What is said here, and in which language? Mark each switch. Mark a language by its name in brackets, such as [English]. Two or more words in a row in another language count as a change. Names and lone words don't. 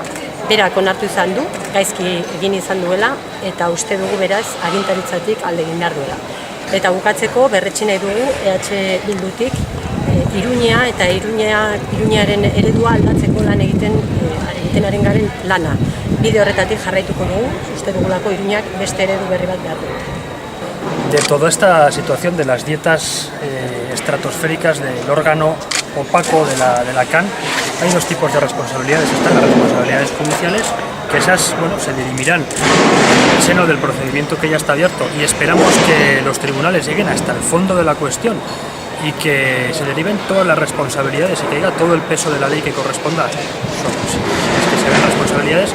[Basque] Berak onartu izan du, gaizki egin izan duela, eta uste dugu beraz agintaritzatik alde egin behar duela. Eta bukatzeko berretsi nahi dugu EH Bildutik Iruña eta Iruñaren eredua aldatzeko lan egiten ari garen lana. Bide horretatik jarraituko dugu, uste dugulako Iruñak beste eredu berri bat behar du. [Spanish] De toda esta situación de las dietas estratosféricas del órgano opaco de la CAN, hay dos tipos de responsabilidades. Están las responsabilidades judiciales, que esas se dirimirán en el seno del procedimiento que ya está abierto, y esperamos que los tribunales lleguen hasta el fondo de la cuestión y que se deriven todas las responsabilidades y que haya todo el peso de la ley que corresponda a que se vean responsabilidades.